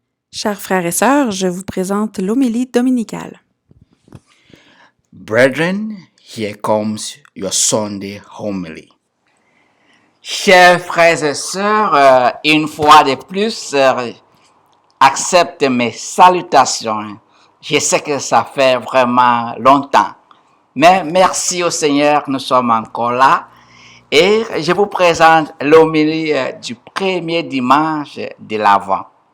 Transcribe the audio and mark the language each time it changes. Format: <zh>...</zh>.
<fr>Chers frères et sœurs, je vous présente l'homélie dominicale.</fr> <en>Brethren, here comes your Sunday homily.</en> <fr>Chers frères et sœurs, une fois de plus, accepte mes salutations. Je sais que ça fait vraiment longtemps, mais merci au Seigneur, nous sommes encore là. Et je vous présente l'homélie du premier dimanche de l'Avent.</fr>